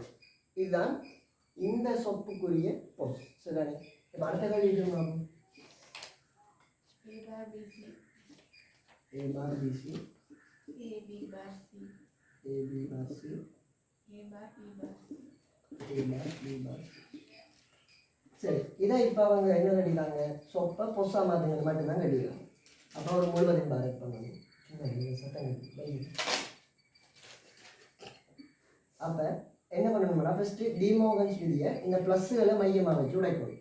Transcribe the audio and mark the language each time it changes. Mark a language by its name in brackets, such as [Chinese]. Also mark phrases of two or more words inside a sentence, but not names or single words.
[Tamil] இதுதான் இந்த சொப்புக்குரிய பொஸ். சரிதானே? இப்போ அடுத்த கேள்வி இருக்கணும். [English] A bar BC A bar BC AB bar C AB bar C A bar B bar C A bar B bar C. [Tamil] சரி, இதை இப்போ அவங்க என்ன கட்டிக்காங்க? சொப்பை பொஸ்ஸா மாற்றுங்க மட்டும்தான் கட்டிக்கலாம். அப்புறம் ஒரு முழுவதின் பார் ஆட் பண்ணணும். அப்போ என்ன பண்ணணும்னா ஃபஸ்ட்டு டிமோகன்ஸ் விதியை இந்த ப்ளஸ்ஸுகளை மையமாக வச்சு உடைக்கணும்.